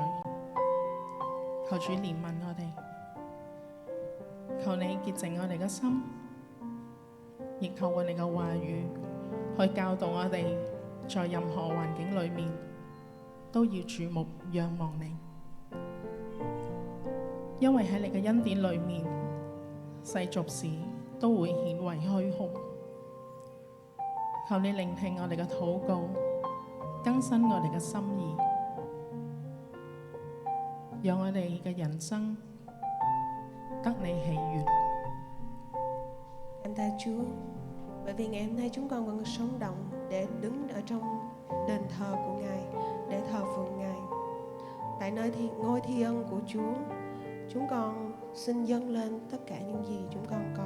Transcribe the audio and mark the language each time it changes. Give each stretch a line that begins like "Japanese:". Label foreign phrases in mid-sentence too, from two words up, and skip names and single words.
Cantonese: 求主憐憫我哋，求你潔淨我哋嘅心，亦透過你嘅話語去教導我哋，在任何環境裏面都要注目仰望你，因為喺你嘅恩典裏面，世俗事都會顯為虛空。求你聆聽我哋嘅禱告，更新我哋嘅心意。讓我哋嘅人生得你喜悅。
Vietnamese: Cảm tạ Chúa, bởi vì ngày hôm nay chúng con vẫn sống động để đứng ở trong đền thờ của Ngài, để thờ phượng Ngài. Tại nơi ngôi thi ân của Chúa, chúng con xin dâng lên tất cả những gì chúng con có.